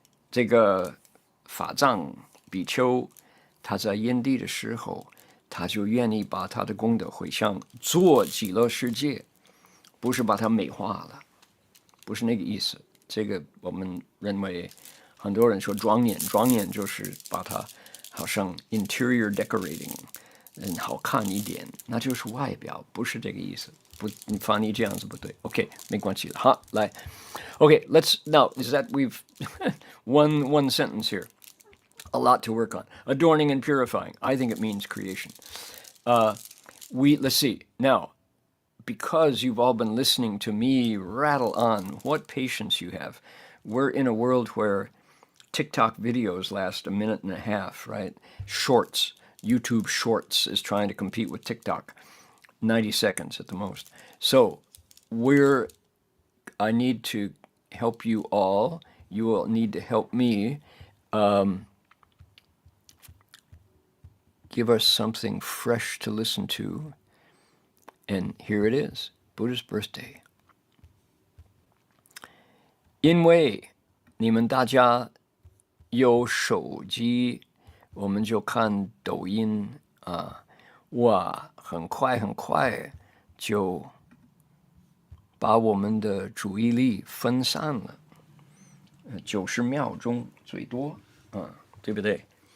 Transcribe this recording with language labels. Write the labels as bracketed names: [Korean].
[Chinese] 这个法藏比丘他在因地的时候，他就愿意把他的功德回向做极乐世界，不是把它美化了，不是那个意思。这个我们认为很多人说庄严，庄严就是把它好像 [English] interior decorating [Chinese] 好看一点，那就是外表，不是这个意思。不，你翻译这样子不对。OK， 没关系了。好，来 [English] OK， let's now is that we've one sentence here. A lot to work on. Adorning and purifying. I think it means creation. Let's see. Now, because you've all been listening to me rattle on. What patience you have. We're in a world where TikTok videos last a minute and a half, right? Shorts, YouTube Shorts is trying to compete with TikTok. 90 seconds at the most. So I need to help you all. You will need to help me give us something fresh to listen to. And here it is, Buddha's birthday. [Chinese] 因为你们大家有手机，我们就看抖音啊，哇，很快就把我们的注意力分散了，90秒钟最多，对不对？